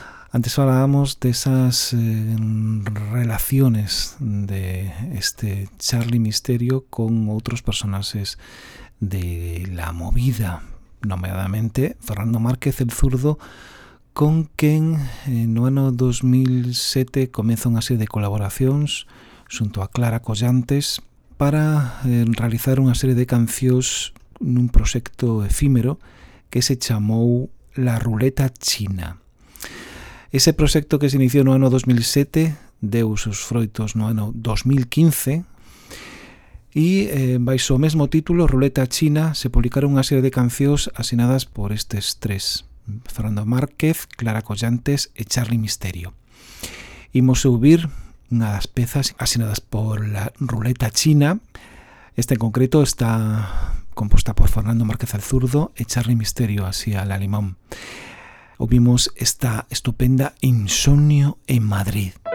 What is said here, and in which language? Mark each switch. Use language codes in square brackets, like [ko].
[es] Antes hablábamos de esas relaciones de este Charlie Misterio con otros personajes de la movida, nombradamente Fernando Márquez el Zurdo, con quien en el año 2007 comenzó una serie de colaboraciones junto a Clara Collantes para realizar una serie de canciones [gl] nun proxecto efímero que se chamou [es] La Ruleta China. [gl] Ese proxecto que se iniciou no ano 2007 deu seus froitos no ano 2015 e, baixo o mesmo título, Ruleta China, se publicaron unha serie de cancións asinadas por estes tres: Fernando Márquez, Clara Collantes e Charlie Misterio. Imos subir unha das pezas asinadas por La Ruleta China. Este en concreto está composta por Fernando Márquez el Zurdo e Charlie Misterio, [es] así a la limón. [gl] Ouvimos esta estupenda Insomnio en Madrid.